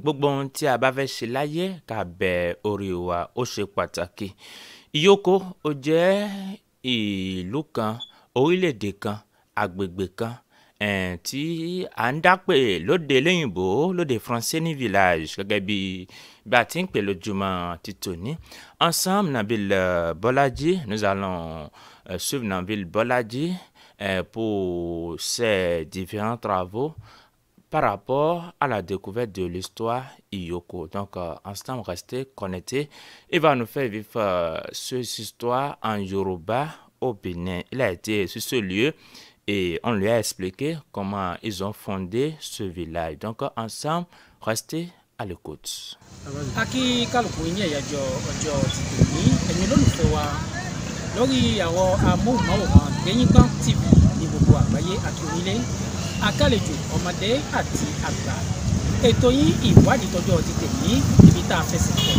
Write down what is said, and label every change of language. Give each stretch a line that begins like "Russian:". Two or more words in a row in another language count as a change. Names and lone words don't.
Yoruba: Gbogbo ohun tí a bá fẹ́ ṣe láyé ká bẹ orí wa, ó ṣe pàtàkì. Iyoko ó jẹ́ ìlú kan, orílẹ̀-èdè kan, agbègbè kan tí à ń dápè lóde lóyìnbó, lóde français ní village gẹ́gẹ́ bí a ti ń pè lójúmọ́ títòní.
French: Ensemble, Nabil Bolaji, nous allons suivre Nabil Bolaji pour ces différents travaux par rapport à la découverte de l'histoire Iyoko. Donc, ensemble, restez connectés. Il va nous faire vivre cette histoire en Yoruba au Bénin. Il a été sur ce lieu et on lui a expliqué comment ils ont fondé ce village. Donc, ensemble, restez à l'écoute.
Yoruba: Aki kálukú ní ẹ̀yàjọ ọjọ́ ti tòní ẹ̀yin olólùfẹ́ wa lórí àwọn amóhùnmáwòrán Dẹ̀yìngbọ̀n TV ní gbogbo àgbáyé àti orílẹ̀ akálejò ọmọdé àti àgbà. Ètò yín ìwádìí tọjọ́ ti tòní ibi tá a fẹsẹ̀ tẹ̀.